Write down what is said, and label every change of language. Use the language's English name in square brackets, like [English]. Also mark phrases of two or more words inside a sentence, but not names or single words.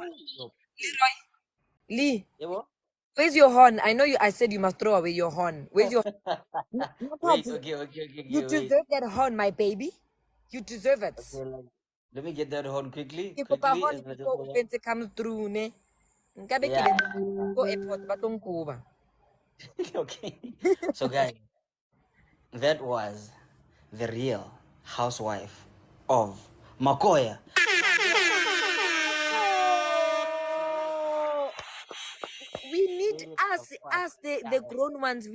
[English] Leroy. Lee, Yeah, what? where's your horn? I know you. I said you must throw away your horn. Where's your? Wait, Nakazi, okay, you wait. deserve that horn, my baby. You deserve it. Okay, let me get that horn quickly, If a quickly. horn As much as before offense comes through, ne? [Southern Sotho] Nkabe [English] yeah. [Southern Sotho] kile go airport batong kuba. [English] Okay. So, guys, that was the real housewife of Makoya. We need us the grown ones.